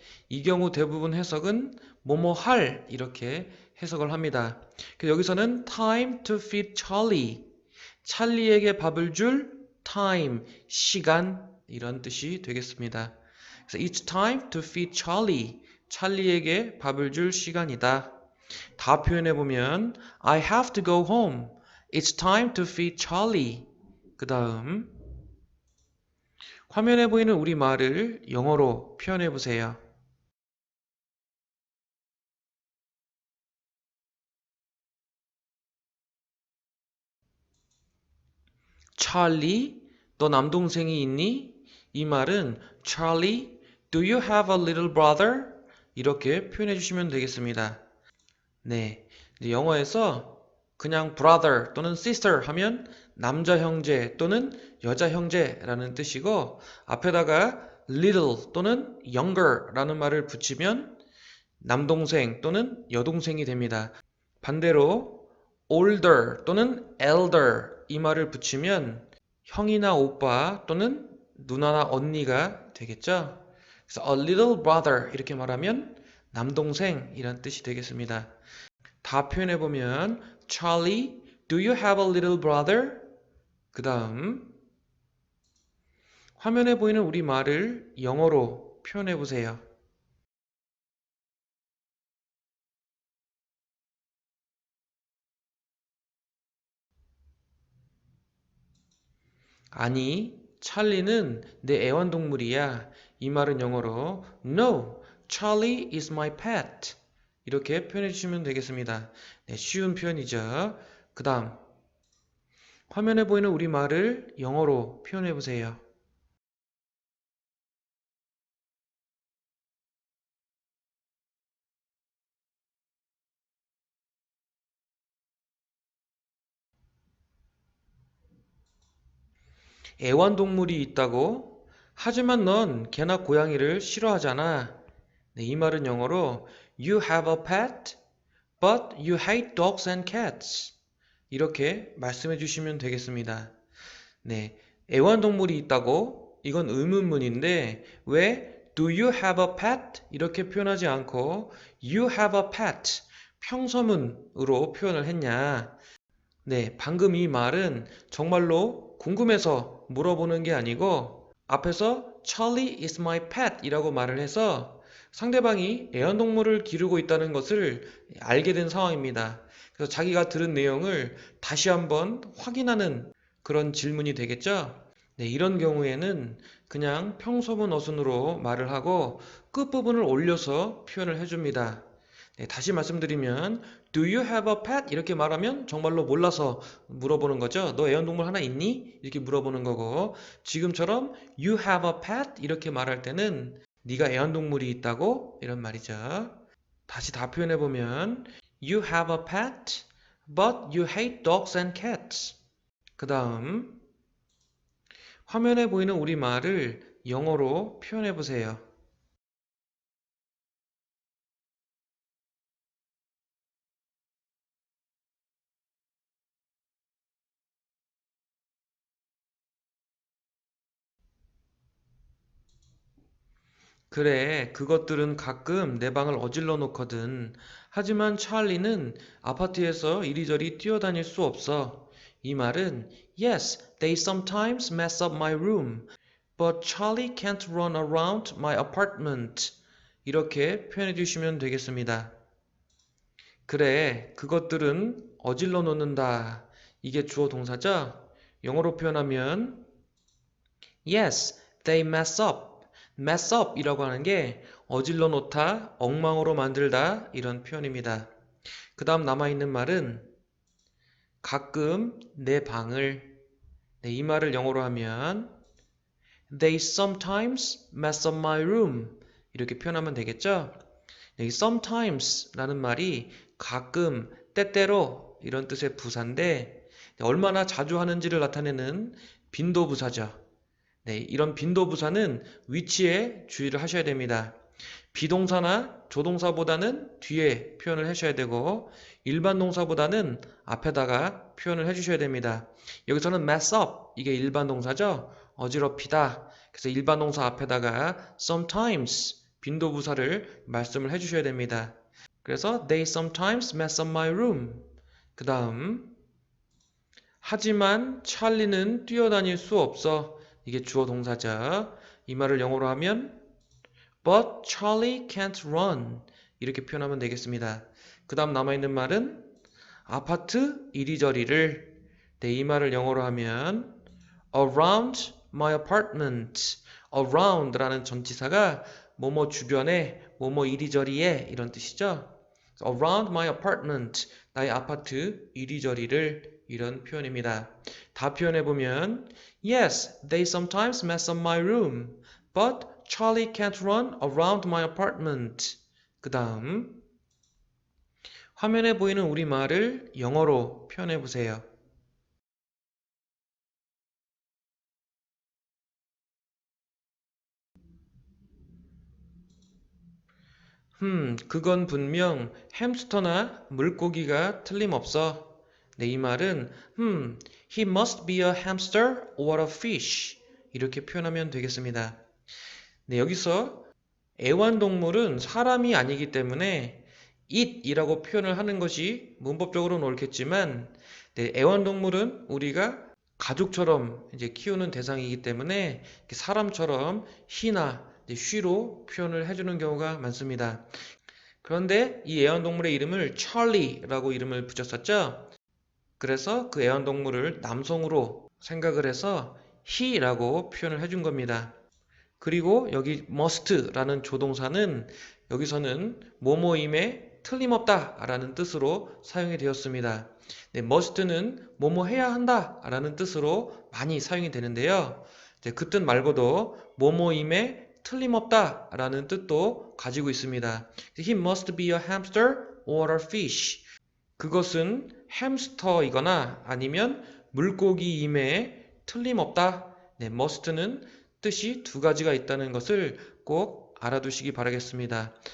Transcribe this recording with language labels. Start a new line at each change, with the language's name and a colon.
Korean: 이 경우 대부분 해석은 뭐뭐 할 이렇게 해석을 합니다. 여기서는
English: time to feed Charlie
Korean: 찰리에게 밥을 줄 time 시간 이런 뜻이 되겠습니다. 그래서
English: it's time to feed Charlie
Korean: 찰리에게 밥을 줄 시간이다. 다 표현해 보면
English: I have to go home. It's time to feed Charlie.
Korean: 그 다음 화면에 보이는 우리말을 영어로 표현해 보세요. 찰리, 너 남동생이 있니? 이 말은
English: Charlie, do you have a little brother?
Korean: 이렇게 표현해 주시면 되겠습니다. 네, 영어에서 그냥 brother 또는 sister 하면 남자 형제 또는 여자 형제라는 뜻이고 앞에다가 little 또는 younger라는 말을 붙이면 남동생 또는 여동생이 됩니다. 반대로 older 또는 elder 이 말을 붙이면 형이나 오빠 또는 누나나 언니가 되겠죠. 그래서
English: a little brother
Korean: 이렇게 말하면 남동생 이란 뜻이 되겠습니다. 다 표현해보면
English: Charlie, do you have a little brother?
Korean: 그 다음 화면에 보이는 우리말을 영어로 표현해보세요. 아니, 찰리는 내 애완동물이야. 이 말은 영어로
English: No, Charlie is my pet.
Korean: 이렇게 표현해 주시면 되겠습니다. 네, 쉬운 표현이죠. 그 다음 화면에 보이는 우리말을 영어로 표현해 보세요. 애완동물이 있다고? 하지만 넌 개나 고양이를 싫어하잖아. 네, 이 말은 영어로
English: You have a pet, but you hate dogs and cats.
Korean: 이렇게 말씀해 주시면 되겠습니다. 네, 애완동물이 있다고? 이건 의문문인데 왜
English: Do you have a pet?
Korean: 이렇게 표현하지 않고
English: You have a pet,
Korean: 평서문으로 표현을 했냐? 네, 방금 이 말은 정말로 궁금해서 물어보는 게 아니고 앞에서
English: Charlie is my pet
Korean: 이라고 말을 해서 상대방이 애완동물을 기르고 있다는 것을 알게 된 상황입니다. 그래서 자기가 들은 내용을 다시 한번 확인하는 그런 질문이 되겠죠? 네, 이런 경우에는 그냥 평소문 어순으로 말을 하고 끝부분을 올려서 표현을 해줍니다. 네, 다시 말씀드리면
English: Do you have a pet?
Korean: 이렇게 말하면 정말로 몰라서 물어보는 거죠. 너 애완동물 하나 있니? 이렇게 물어보는 거고 지금처럼
English: You have a pet?
Korean: 이렇게 말할 때는 네가 애완동물이 있다고? 이런 말이죠. 다시 다 표현해보면
English: You have a pet, but you hate dogs and cats.
Korean: 그 다음 화면에 보이는 우리말을 영어로 표현해보세요. 그래, 그것들은 가끔 내 방을 어질러 놓거든. 하지만 찰리는 아파트에서 이리저리 뛰어다닐 수 없어. 이 말은
English: Yes, they sometimes mess up my room, but Charlie can't run around my apartment.
Korean: 이렇게 표현해 주시면 되겠습니다. 그래, 그것들은 어질러 놓는다. 이게 주어 동사죠? 영어로 표현하면
English: Yes, they mess up.
Korean: mess up 이라고 하는 게 어질러 놓다, 엉망으로 만들다 이런 표현입니다. 그 다음 남아있는 말은 가끔 내 방을 네, 이 말을 영어로 하면
English: They sometimes mess up my room
Korean: 이렇게 표현하면 되겠죠? 네, 이 sometimes 라는 말이 가끔, 때때로 이런 뜻의 부사인데 얼마나 자주 하는지를 나타내는 빈도부사죠. 네, 이런 빈도부사는 위치에 주의를 하셔야 됩니다. 비동사나 조동사보다는 뒤에 표현을 하셔야 되고 일반 동사보다는 앞에다가 표현을 해주셔야 됩니다. 여기서는 mess up 이게 일반 동사죠. 어지럽히다. 그래서 일반 동사 앞에다가 sometimes 빈도부사를 말씀을 해주셔야 됩니다. 그래서
English: they sometimes mess up my room.
Korean: 그 다음 하지만 찰리는 뛰어다닐 수 없어. 이게 주어 동사죠. 이 말을 영어로 하면
English: But Charlie can't run.
Korean: 이렇게 표현하면 되겠습니다. 그 다음 남아있는 말은 아파트 이리저리를 네, 이 말을 영어로 하면
English: Around my apartment.
Korean: Around라는 전치사가 뭐뭐 주변에, 뭐뭐 이리저리에 이런 뜻이죠.
English: Around my apartment.
Korean: 나의 아파트 이리저리를 이런 표현입니다. 다 표현해보면
English: Yes, they sometimes mess up my room, but Charlie can't run around my apartment.
Korean: 그 다음 화면에 보이는 우리말을 영어로 표현해보세요. 그건 분명 햄스터나 물고기가 틀림없어. 네, 이 말은
English: he must be a hamster or a fish.
Korean: 이렇게 표현하면 되겠습니다. 네, 여기서 애완동물은 사람이 아니기 때문에 it이라고 표현을 하는 것이 문법적으로는 옳겠지만 네, 애완동물은 우리가 가족처럼 이제 키우는 대상이기 때문에 사람처럼 he나 she로 표현을 해주는 경우가 많습니다. 그런데 이 애완동물의 이름을 찰리라고 이름을 붙였었죠. 그래서 그 애완동물을 남성으로 생각을 해서 he라고 표현을 해준 겁니다. 그리고 여기 must라는 조동사는 여기서는 뭐뭐임에 틀림없다 라는 뜻으로 사용이 되었습니다. 네, must는 뭐뭐 해야 한다 라는 뜻으로 많이 사용이 되는데요. 그 뜻 말고도 뭐뭐임에 틀림없다 라는 뜻도 가지고 있습니다.
English: He must be a hamster or a fish.
Korean: 그것은 햄스터이거나 아니면 물고기임에 틀림없다. 네, must는 뜻이 두 가지가 있다는 것을 꼭 알아두시기 바라겠습니다.